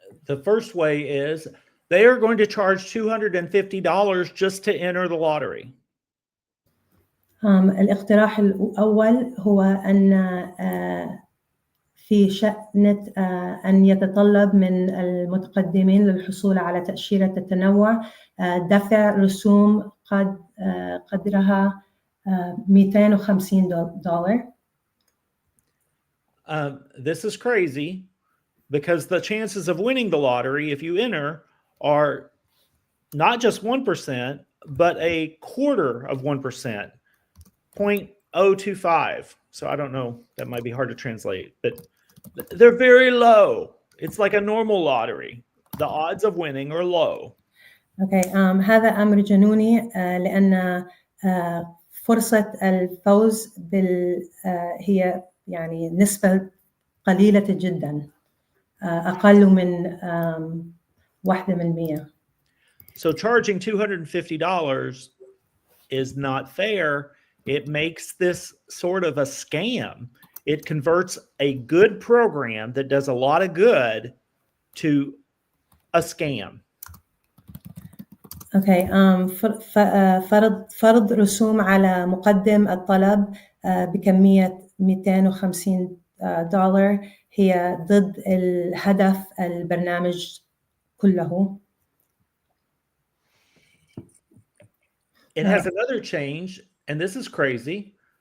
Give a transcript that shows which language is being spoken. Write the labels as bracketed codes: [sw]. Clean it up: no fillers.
[en] The first way is they are going to charge $250 just to enter the lottery. [ar] الاقتراح الأول هو أن في شأن أن يتطلب من المتقدمين للحصول على تأشيرة التنوع دفع رسوم قدرها $250. [en] This is crazy because the chances of winning the lottery if you enter are not just 1%, but a quarter of 1%, 0.025. So I don't know, that might be hard to translate, but they're very low. It's like a normal lottery. The odds of winning are low. Okay. [ar] هذا أمر جنوني لأن فرصة الفوز هي يعني نسبة قليلة جدا أقل من 1%. [en] So charging $250 is not fair. It makes this sort of a scam. It converts a good program that does a lot of good to a scam. Okay. [ar] فرض رسوم على مقدم الطلب بكمية $250 هي ضد الهدف البرنامج كله. [en] It has another change, and this is crazy.